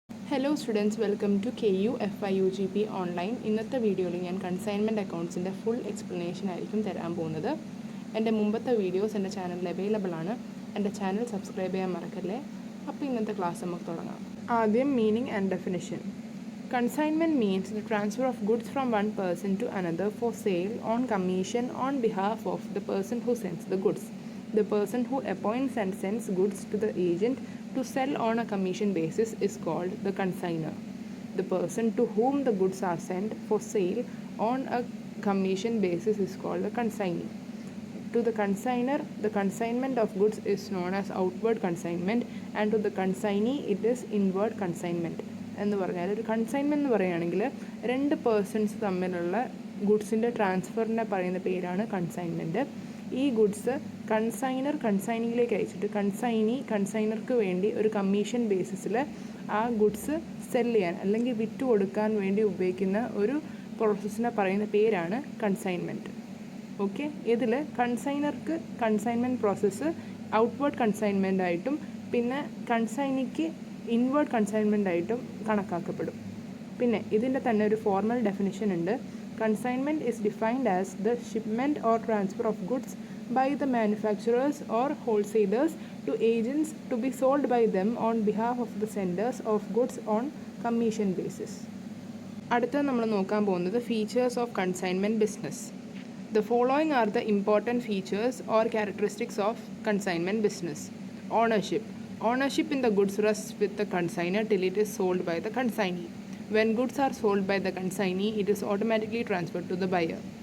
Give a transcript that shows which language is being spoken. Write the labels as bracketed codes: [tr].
[ml] Hello students, welcome to KU FIUGP online. ഇന്നത്തെ വീഡിയോയിൽ ഞാൻ കൺസൈൻമെൻറ്റ് അക്കൗണ്ട്സിൻ്റെ ഫുൾ എക്സ്പ്ലനേഷൻ ആയിരിക്കും തരാൻ പോകുന്നത്. എൻ്റെ മുമ്പത്തെ വീഡിയോസ് എൻ്റെ ചാനലിൽ അവൈലബിൾ ആണ്. എൻ്റെ ചാനൽ സബ്സ്ക്രൈബ് ചെയ്യാൻ മറക്കല്ലേ. അപ്പോൾ ഇന്നത്തെ ക്ലാസ് നമുക്ക് തുടങ്ങാം. ആദ്യം meaning and definition. [en] Consignment means the transfer of goods from one person to another for sale on commission on behalf of the person who sends the goods. The person who appoints and sends goods to the agent to sell on a commission basis is called the consignor. The person to whom the goods are sent for sale on a commission basis is called the consignee. To the consignor, the consignment of goods is known as outward consignment, and to the consignee it is inward consignment. [ml] എന്ന് പറഞ്ഞാൽ ഒരു consignment എന്ന് പറയുകയാണെങ്കിൽ രണ്ട് persons തമ്മിലുള്ള ഗുഡ്സിൻ്റെ ട്രാൻസ്ഫറിനെ പറയുന്ന പേരാണ് consignment. ഈ ഗുഡ്സ് കൺസൈനർ കൺസൈനിയിലേക്ക് അയച്ചിട്ട് കൺസൈനർക്ക് വേണ്ടി ഒരു കമ്മീഷൻ ബേസിസിൽ ആ ഗുഡ്സ് സെല് ചെയ്യാൻ അല്ലെങ്കിൽ വിറ്റ് കൊടുക്കാൻ വേണ്ടി ഉപയോഗിക്കുന്ന ഒരു പ്രോസസ്സിനെ പറയുന്ന പേരാണ് കൺസൈൻമെൻറ്റ്. ഓക്കെ, ഇതിൽ കൺസൈനർക്ക് കൺസൈൻമെൻറ്റ് പ്രോസസ്സ് ഔട്ട്വേർഡ് കൺസൈൻമെൻ്റ് ആയിട്ടും പിന്നെ കൺസൈനിക്ക് ഇൻവേർഡ് കൺസൈൻമെൻ്റ് ആയിട്ടും കണക്കാക്കപ്പെടും. പിന്നെ ഇതിൻ്റെ തന്നെ ഒരു ഫോർമൽ ഡെഫിനിഷൻ ഉണ്ട്. [en] Consignment is defined as the shipment or transfer of goods by the manufacturers or wholesalers to agents to be sold by them on behalf of the senders of goods on commission basis. [ml] അടുത്ത നമ്മൾ നോക്കാൻ പോകുന്നത് features of consignment business. [en] The following are the important features or characteristics of consignment business. Ownership. Ownership in the goods rests with the consignor till it is sold by the consignee. When goods are sold by the consignee, it is automatically transferred to the buyer.